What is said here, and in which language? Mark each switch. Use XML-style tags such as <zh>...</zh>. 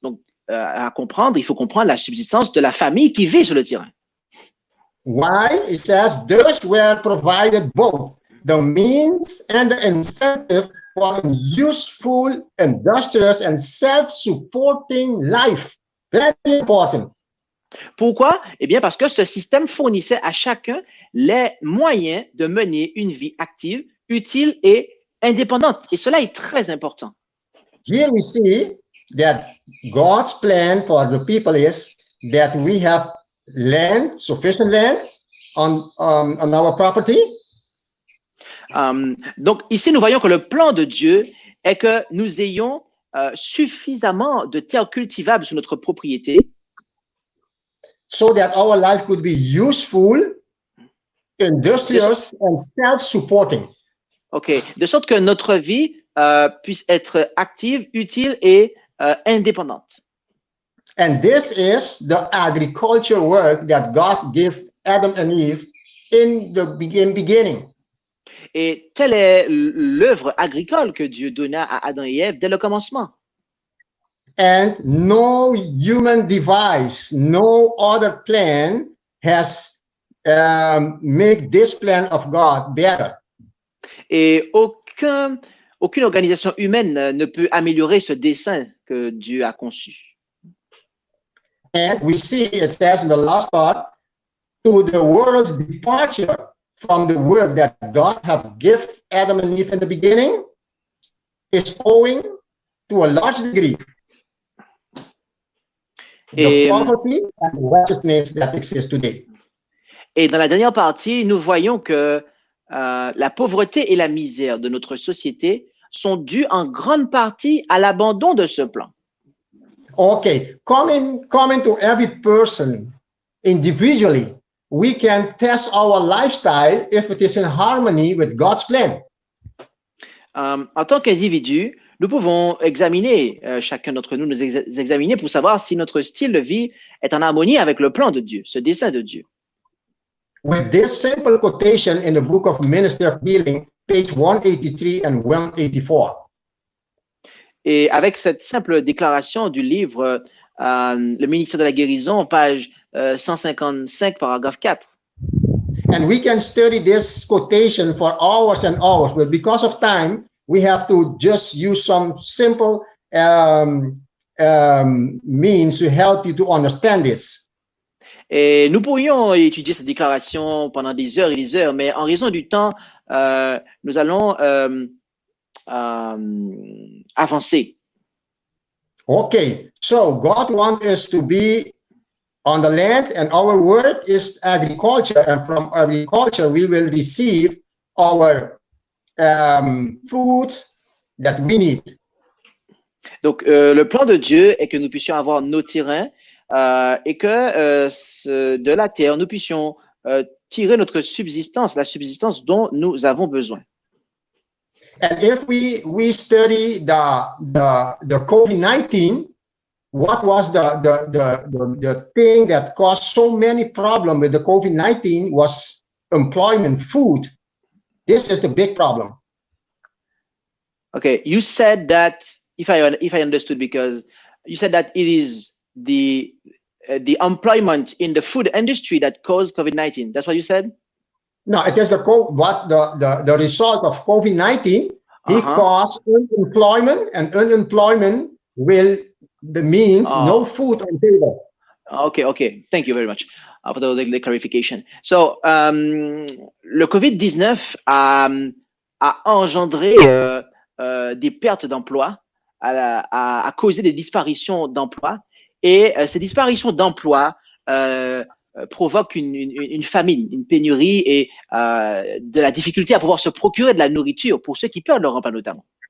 <fr>Donc, il faut comprendre la subsistance de la famille qui vit sur le terrain.</fr> <en>Why? It says, those were provided both the means and the incentive for a useful, industrious, and self-supporting life. Very important.</en> <fr>Pourquoi? Eh bien, parce que ce système fournissait à chacun les moyens de mener une vie active, utile et indépendante. Et cela est très important.</fr> <en>Here we see that God's plan for the people is that we have land, sufficient land on our property.</en> <fr>Donc, ici, nous voyons que le plan de Dieu est que nous ayons suffisamment de terres cultivables sur notre propriété.</fr> <en>So that our life could be useful, industrious, and self-supporting. OK.</en> <fr>De sorte que notre vie puisse être active, utile et indépendante.</fr> <en>And this is the agriculture work that God gives Adam and Eve in the beginning.</en> <fr>Et telle est l'œuvre agricole que Dieu donna à Adam et Ève dès le commencement.</fr> <en>And no human device, no other plan has made this plan of God better.</en> <fr>Et aucune organisation humaine ne peut améliorer ce dessein que Dieu a conçu.</fr> <en>And we see it says in the last part, to the world's departure from the work that God have given Adam and Eve in the beginning is owing to a large degree the poverty and righteousness that exists today.</en> <fr>Et dans la dernière partie, nous voyons que la pauvreté et la misère de notre société sont dues en grande partie à l'abandon de ce plan.</fr> <en>Okay, coming to every person individually, we can test our lifestyle if it is in harmony with God's plan.</en> <fr>En tant qu'individu, nous pouvons examiner, chacun d'entre nous, nous examiner pour savoir si notre style de vie est en harmonie avec le plan de Dieu, ce dessein de Dieu.</fr> <en>With this simple quotation in the book of Ministry of Healing, page 183 and 184.</en> <fr>Et avec cette simple déclaration du livre Le ministère de la guérison, page 155, paragraphe 4.</fr> <en>And we can study this quotation for hours and hours, but because of time, we have to just use some simple means to help you to understand this.</en> <fr>Et nous pourrions étudier cette déclaration pendant des heures et des heures, mais en raison du temps, nous allons avancer.</fr> <en>Okay, so God wants us to be on the land, and our work is agriculture, and from agriculture we will receive our foods that we need.</en> <fr>Donc, le plan de Dieu est que nous puissions avoir nos terrains et que de la terre, nous puissions tirer notre subsistance, la subsistance dont nous avons besoin.</fr> <en>And if we study the COVID-19, what was the thing that caused so many problems with the COVID-19 was employment, food. This is the big problem. Okay, you said that, if I understood, because you said that it is the employment in the food industry that caused COVID-19. That's what you said? No, it is the result of COVID-19. It caused unemployment, and unemployment means no food on table. Okay. Thank you very much for the clarification.</en> <fr>So, le COVID-19 a engendré des pertes d'emplois, a causé des disparitions d'emplois, et ces disparitions d'emplois provoquent une famine, une pénurie et de la difficulté à pouvoir se procurer de la nourriture pour ceux qui perdent leur emploi notamment.</fr>